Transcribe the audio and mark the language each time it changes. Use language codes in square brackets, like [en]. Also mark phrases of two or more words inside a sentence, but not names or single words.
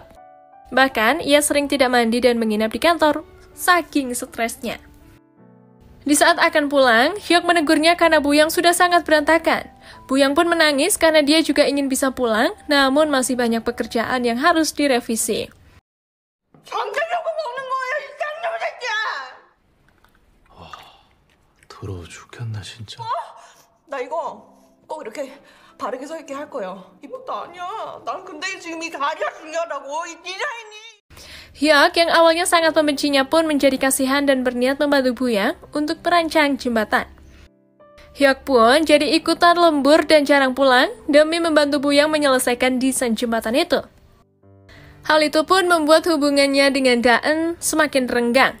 [id] Bahkan ia sering tidak mandi dan menginap di kantor saking stresnya. Di saat akan pulang, Hyuk menegurnya karena Boyoung sudah sangat berantakan. Boyoung pun menangis karena dia juga ingin bisa pulang, namun masih banyak pekerjaan yang harus direvisi. [ko] 잠자려고 먹는 거예요, 이 쌍놈 새끼야! 더러워 죽겠나 진짜. 나 이거 꼭 이렇게 바르게 서 있게 할 거예요. 이것도 아니야. 난 근데 지금 이 다리가 중요하다고, 이 디자인이. [id] Hyuk yang awalnya sangat membencinya pun menjadi kasihan dan berniat membantu Boyoung untuk merancang jembatan. Hyuk pun jadi ikutan lembur dan jarang pulang demi membantu Boyoung menyelesaikan desain jembatan itu. Hal itu pun membuat hubungannya dengan Daen semakin renggang.